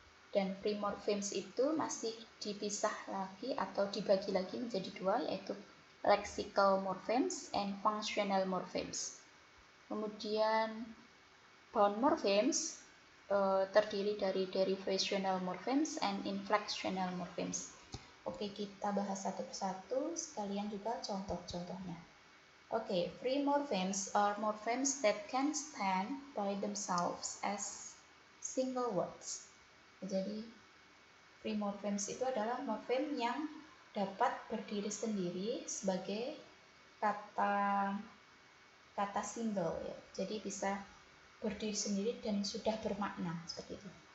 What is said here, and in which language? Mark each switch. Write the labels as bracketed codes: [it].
[id] Dan free morphemes itu masih dipisah lagi atau dibagi lagi menjadi 2, yaitu [en] lexical morphemes and functional morphemes. [id] Kemudian bound morphemes terdiri dari [en] derivational morphemes and inflectional morphemes. [id] Oke, kita bahas satu persatu, sekalian juga contoh-contohnya. [en] Oke, free morphemes are morphemes that can stand by themselves as single words. [id] Jadi, free morphemes itu adalah morfem yang dapat berdiri sendiri sebagai kata single, ya. Jadi bisa berdiri sendiri dan sudah bermakna seperti itu.